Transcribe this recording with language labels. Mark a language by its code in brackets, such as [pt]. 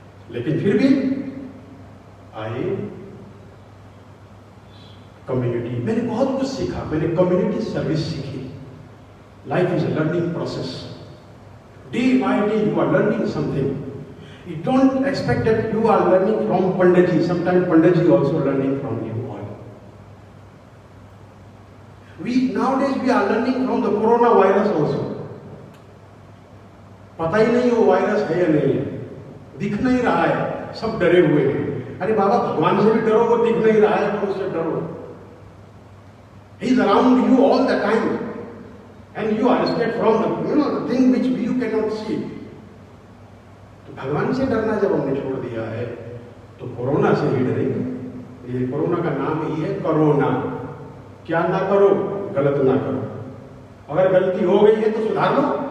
[hi] लेकिन फिर भी आए कम्युनिटी, मैंने बहुत कुछ सीखा, मैंने कम्युनिटी सर्विस सीखी। [en] Life is a learning process, day by day you are learning something. You don't expect that you are learning from Pandit ji, sometime Pandit ji also learning from you all. Nowadays we are learning from the corona virus also. [hi] पता ही नहीं वो virus है या नहीं है, दिख नहीं रहा है, सब डरे हुए हैं। अरे बाबा, भगवान से भी डरो, वो दिख नहीं रहा है तो उससे डरो। [en] He is around you all the time and you are scared from the thing which you cannot see. [hi] तो भगवान से डरना जब हमने छोड़ दिया है तो कोरोना से ही डरेंगे। ये कोरोना का नाम ही है कोरोना। क्या ना करो, गलत ना करो, अगर गलती हो गई है तो सुधार लो।